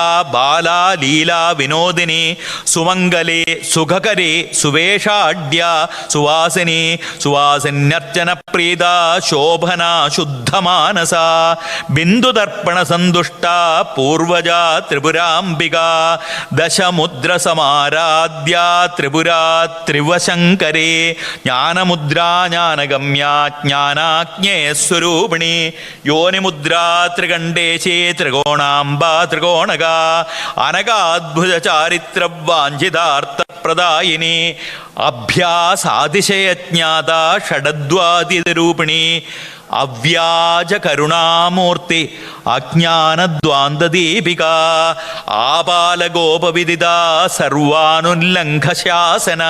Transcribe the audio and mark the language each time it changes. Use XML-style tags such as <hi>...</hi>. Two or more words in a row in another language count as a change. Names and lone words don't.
<sa>ബാലാ ലീലാ വിനോദിനി സുമംഗലി സുഖകരി സുവേഷാഢ്യ സുവാസിനി സുവാസിന്യർച്ചന പ്രീത ശോഭന ശുദ്ധമാനസ ബിന്ദുദർപ്പണ സന്തുഷ്ട പൂർവജ ത്രിപുരാംബിക ദശമുദ്ര സമാരാധ്യ ത്രിപുരാ ത്രിവശങ്കരേ ജ്ഞാനമുദ്രാ ജ്ഞാനഗമ്യ ജ്ഞാനാജ്ഞേയസ്വരൂപിണി യോനിമുദ്രാ ത്രികണ്ഠേശി ത്രികോണാംബ ത്രികോണക അനകാദ്ഭുത ചാരിത്ര വാഞ്ചിതാർത്ഥ प्रदायिनी अभ्यासातिशयज्ञाता षडद्वादितरूपिणी अव्याज करुणामूर्ति अज्ञानद्वान्ददीपिका आबालगोपविदिता सर्वानुल्लङ्घशासना</sa>